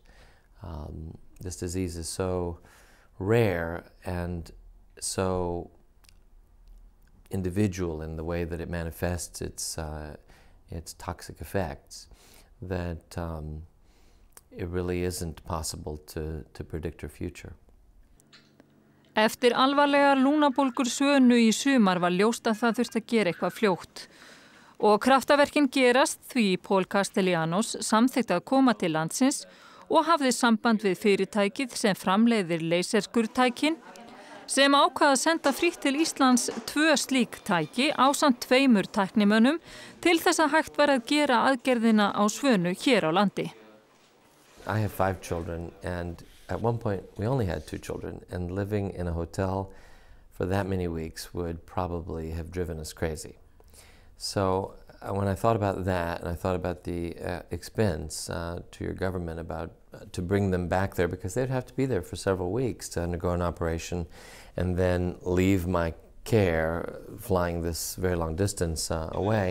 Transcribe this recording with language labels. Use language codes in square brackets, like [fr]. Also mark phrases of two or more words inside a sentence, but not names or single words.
[en] This disease is so rare and so individual in the way that it manifests its toxic effects that it really isn't possible to predict her future. [is] Eftir alvarlegar lungnabólgur Svönu í sumar var ljóst að það þurfti að gera eitthvað fljótt. Og kraftaverkin gerast því Paul Castellanos samþykti að koma til landsins og hafði samband við fyrirtækið sem framleiðir leiserskurðtækin, sem ákvað að senda frítt til Íslands 2 slík tæki ásamt 2 tæknimönnum til þess að hægt var að gera aðgerðina á Svönu hér á landi. [en] I have 5 children, and at one point we only had 2 children, and living in a hotel for that many weeks would probably have driven us crazy. So when I thought about that, and I thought about the expense to your government about to bring them back there, because they'd have to be there for several weeks to undergo an operation and then leave my care flying this very long distance away.